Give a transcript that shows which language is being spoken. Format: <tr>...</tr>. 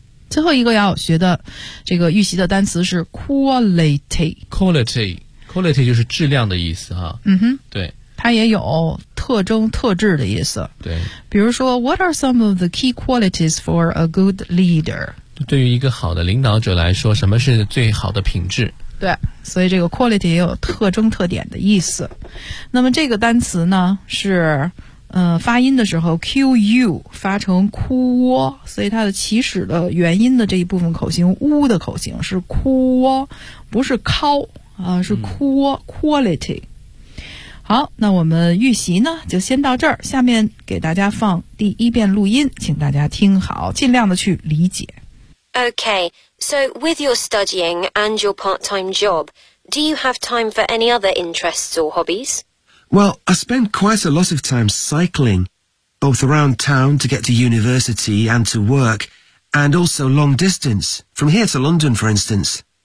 <zh>最后一个要学的这个预习的单词是 quality， quality， quality 就是质量的意思啊。对，它也有特特征特质的意思。对，比如说</zh> <en>What are some of the key qualities for a good leader?</en> <zh>对于一个好的领导者来说，什么是最好的品质？对，所以这个 quality 也有特征特点的意思。那么这个单词呢是发音的时候 QU 发成哭窝，所以它的起始的元音的这一部分口型呜的口型是哭窝，不是靠啊，是哭窝 quality。好，那我们预习呢就先到这儿，下面给大家放第一遍录音，请大家听好，尽量的去理解。</zh> <en>Okay, so with your studying and your part-time job, do you have time for any other interests or hobbies? Well, I spend quite a lot of time cycling, both around town to get to university and to work, and also long distance, from here to London, for instance.</en>